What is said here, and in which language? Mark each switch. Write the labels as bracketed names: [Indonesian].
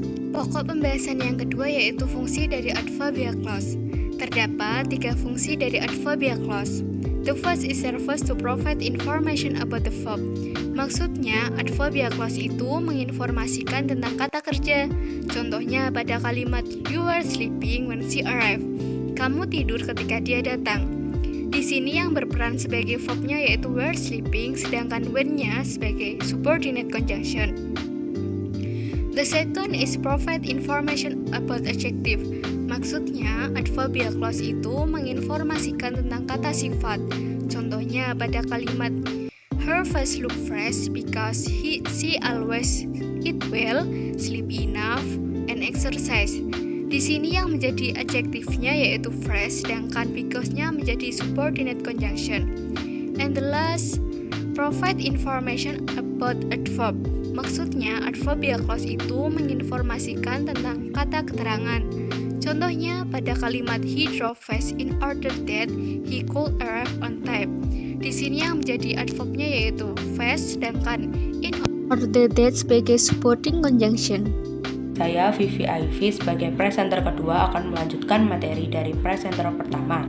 [Indonesian] Pokok pembahasan yang kedua yaitu fungsi dari adverbia clause. Terdapat 3 fungsi dari adverbia clause. [English] The first is serves to provide information about the verb. [Indonesian] Maksudnya, adverbia clause itu menginformasikan tentang kata kerja. Contohnya pada kalimat [English] you are sleeping when she arrived. [Indonesian] Kamu tidur ketika dia datang. Di sini yang berperan sebagai verbnya yaitu were sleeping, sedangkan when-nya sebagai subordinate conjunction. [English] The second is provide information about adjective. [Indonesian] Maksudnya, adverbia clause itu menginformasikan tentang kata sifat. Contohnya pada kalimat [English] her face look fresh because she always eat well, sleep enough, and exercise. [Indonesian] Di sini yang menjadi adjektifnya yaitu fresh, sedangkan because-nya menjadi subordinate conjunction. [English] And the last, provide information about adverb. [Indonesian] Maksudnya, adverbia clause itu menginformasikan tentang kata keterangan. Contohnya pada kalimat [English] he drove fast in order that he could arrive on time. [Indonesian] Di sini yang menjadi adverbnya yaitu fast, sedangkan in order that sebagai supporting conjunction. Saya Vivi Ivy sebagai presenter kedua akan melanjutkan materi dari presenter pertama.